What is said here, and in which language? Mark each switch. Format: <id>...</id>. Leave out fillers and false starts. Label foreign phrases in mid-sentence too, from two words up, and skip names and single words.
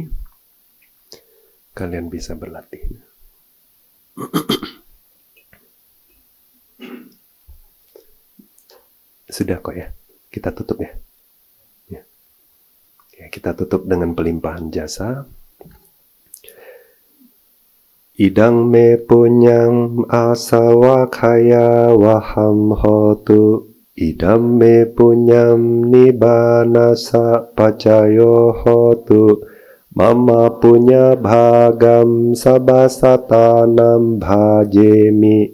<id>Kalian bisa berlatih. Sudah kok ya, kita tutup ya. Ya, kita tutup dengan pelimpahan jasa.</id> <pi>Idang me punyang asawakaya waham hotu. Idam me punyam nibanasa pacayo hotu. Mama punya bhagam sabasatanam bhajemi.</pi>